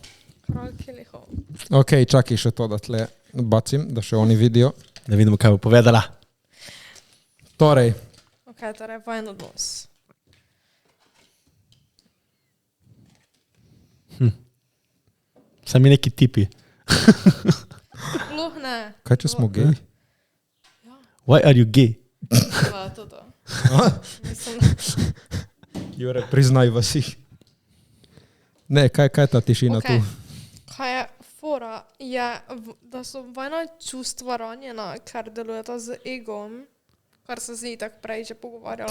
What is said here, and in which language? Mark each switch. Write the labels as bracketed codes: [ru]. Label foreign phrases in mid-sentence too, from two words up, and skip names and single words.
[sl] Ok, čakaj še to, da tle bacim, da še oni vidijo. Da vidimo, kaj bo povedala. Torej, Ok, torej vajen odnos. Sami neki tipi. Sploh ne. kaj če smo geji? [en] Why are you gay? [sl] To. A? Mislim, Jure, priznaj vasi. Ne, kaj je ta tišina Ok. tu? Kaj je fora, je, da so vajna čustva ranjena, ker delujeta z egom, kar se zdi tako prej že pogovarjala.